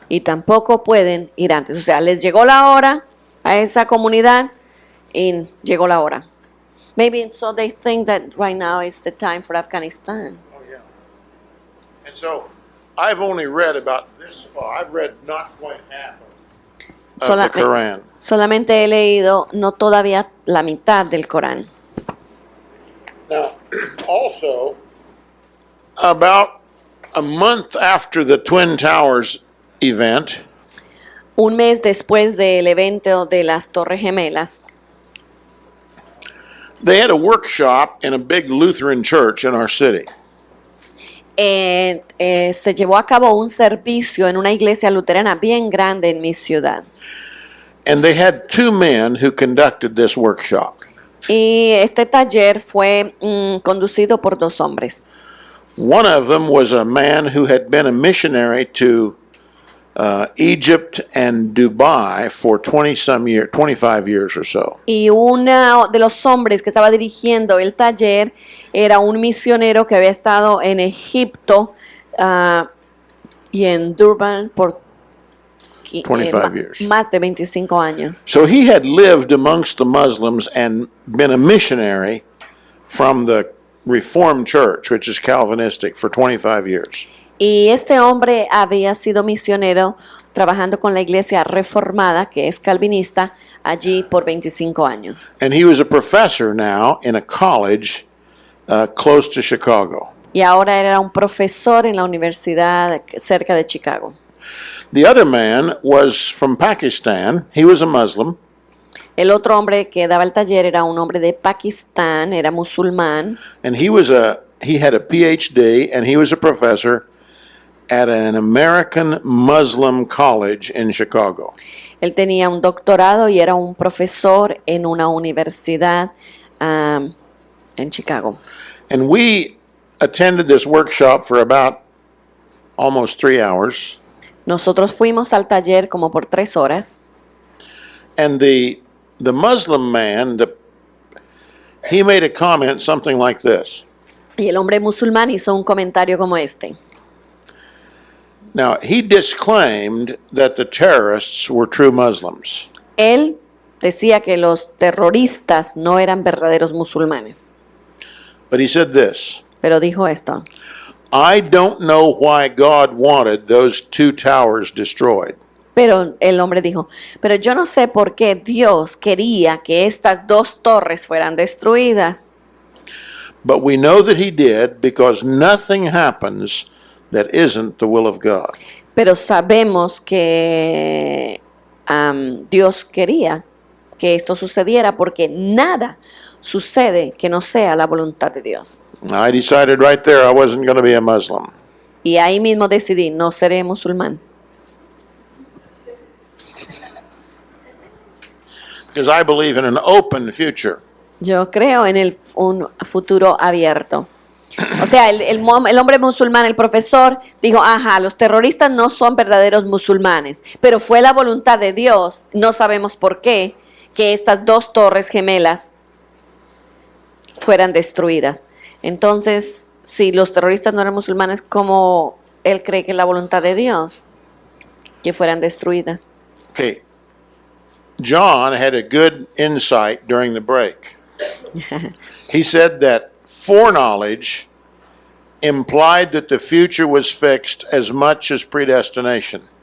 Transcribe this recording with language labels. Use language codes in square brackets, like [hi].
[es] Y tampoco pueden ir antes. O sea, les llegó la hora a esa comunidad y llegó la hora. [en] Maybe so they think that right now is the time for Afghanistan. Oh, yeah. And so I've only read about this far. I've read not quite half of it. of the Quran. [es] Solamente he leído no todavía la mitad del Corán. [en] Now, also, about a month after the Twin Towers event, [es] Un mes después del evento de las Torres Gemelas, [en] they had a workshop in a big Lutheran church in our city. [es] se llevó a cabo un servicio en una iglesia luterana bien grande en mi ciudad. [en] And they had two men who conducted this workshop. [es] Y este taller fue conducido por dos hombres. [en] One of them was a man who had been a missionary to Egypt and Dubai for 25 years or so. [es] Y uno de los hombres que estaba dirigiendo el taller era un misionero que había estado en Egipto y en Durban por [en] 25 years. [es] más de 25 años. [en] So he had lived amongst the Muslims and been a missionary from the Reformed Church, which is Calvinistic, for 25 years. [es] Y este hombre había sido misionero trabajando con la iglesia reformada, que es calvinista, allí por 25 años. [en] And he was a professor now in a college close to Chicago. [es] Y ahora era un profesor en la universidad cerca de Chicago. [en] The other man was from Pakistan. He was a Muslim. [es] El otro hombre que daba el taller era un hombre de Pakistán, era musulmán. [en] And he had a PhD and he was a professor at an American Muslim college in Chicago. [es] Él tenía un doctorado y era un profesor en una universidad en Chicago. [en] And we attended this workshop for about almost 3 hours. [es] Nosotros fuimos al taller como por 3 horas. [en] And the Muslim man, he made a comment something like this. [es] Y el hombre musulmán hizo un comentario como este. [en] Now, he disclaimed that the terrorists were true Muslims. [es] Él decía que los terroristas no eran verdaderos musulmanes. [en] But he said this, [es] Pero dijo esto. [en] I don't know why God wanted those 2 towers destroyed. [es] Pero el hombre dijo, pero yo no sé por qué Dios quería que estas 2 torres fueran destruidas. [en] But we know that he did because nothing happens that isn't the will of God. [es] Pero sabemos que Dios quería que esto sucediera porque nada sucede que no sea la voluntad de Dios. [en] I decided right there I wasn't going to be a Muslim. [es] Y ahí mismo decidí, no seré musulmán. [en] Because I believe in an open future. [es] Yo creo en un futuro abierto. O sea, el hombre musulmán, el profesor, dijo, ajá, los terroristas no son verdaderos musulmanes, pero fue la voluntad de Dios, no sabemos por qué, que estas 2 torres gemelas fueran destruidas. Entonces, si los terroristas no eran musulmanes, ¿cómo él cree que es la voluntad de Dios que fueran destruidas? [en] Okay. John had a good insight during the break. He said that foreknowledge implied that the future was fixed as much as predestination.